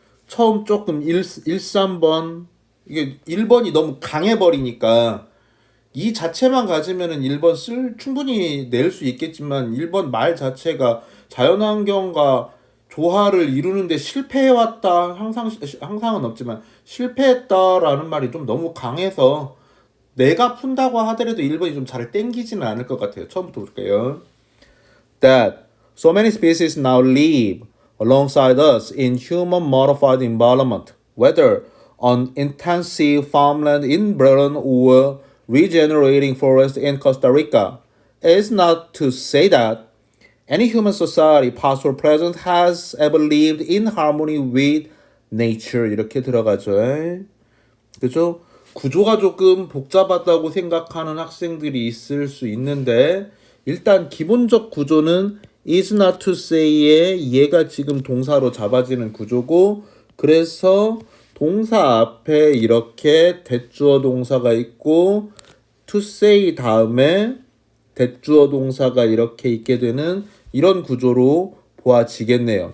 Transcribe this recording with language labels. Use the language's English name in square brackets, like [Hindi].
[Korean] 처음 조금 1, 3번 이게 1번이 너무 강해버리니까 이 자체만 가지면은 1번 충분히 낼 수 있겠지만 1번 말 자체가 자연환경과 조화를 이루는데 실패해왔다. 항상은 없지만 실패했다라는 말이 좀 너무 강해서 내가 푼다고 하더라도 1번이 좀 잘 땡기지는 않을 것 같아요. 처음부터 볼게요. [English] That so many species now live alongside us in human modified environment, whether on intensive farmland in Britain or regenerating forest in Costa Rica, is not to say that any human society, past or present, has ever lived in harmony with nature. [Korean] 이렇게 들어가죠. 그죠? 구조가 조금 복잡하다고 생각하는 학생들이 있을 수 있는데 일단 기본적 구조는 [English] is not to say [Korean] 의 얘가 지금 동사로 잡아지는 구조고 그래서 동사 앞에 이렇게 대주어 동사가 있고 to say 다음에 대주어 동사가 이렇게 있게 되는 이런 구조로 보아지겠네요.